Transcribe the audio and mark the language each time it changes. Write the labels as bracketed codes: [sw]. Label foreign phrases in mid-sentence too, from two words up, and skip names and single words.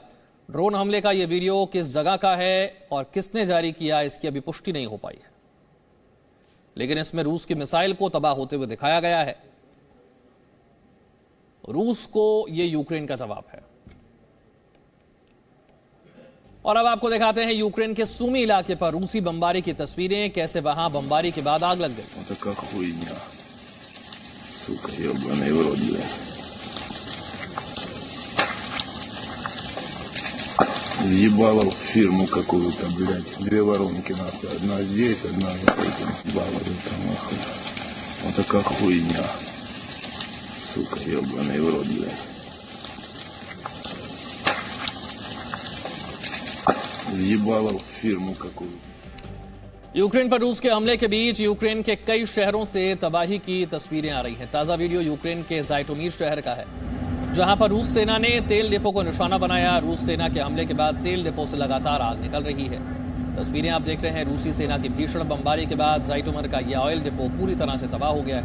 [hi] ड्रोन हमले का यह वीडियो किस जगह का है और किसने जारी किया, इसकी अभी पुष्टि नहीं हो पाई है, लेकिन इसमें रूस की मिसाइल को तबाह होते हुए दिखाया गया है। रूस को यह यूक्रेन का जवाब है। और अब आपको दिखाते हैं यूक्रेन के सूमी इलाके पर रूसी बमबारी की तस्वीरें, कैसे वहां बमबारी के बाद आग लग गई। [ru] Сука, ебаный в рот, блядь. Въебало в фирму какую-то, блядь. 2 воронки, нахуй. Одна здесь, одна вот этим. Въебало там, нахуй. Вот такая хуйня. Сука, ебаный в рот, блядь. Въебало в фирму какую-то. [hi] यूक्रेन पर रूस के हमले के बीच यूक्रेन के कई शहरों से तबाही की तस्वीरें आ रही हैं। ताजा वीडियो यूक्रेन के जाइटोमीर शहर का है, जहां पर रूस सेना ने तेल डिपो को निशाना बनाया। रूस सेना के हमले के बाद तेल डिपो से लगातार आग निकल रही है। तस्वीरें आप देख रहे हैं रूसी सेना की भीषण बमबारी के बाद जाइटोमीर का यह [en] oil depot [hi] पूरी तरह से तबाह हो गया है।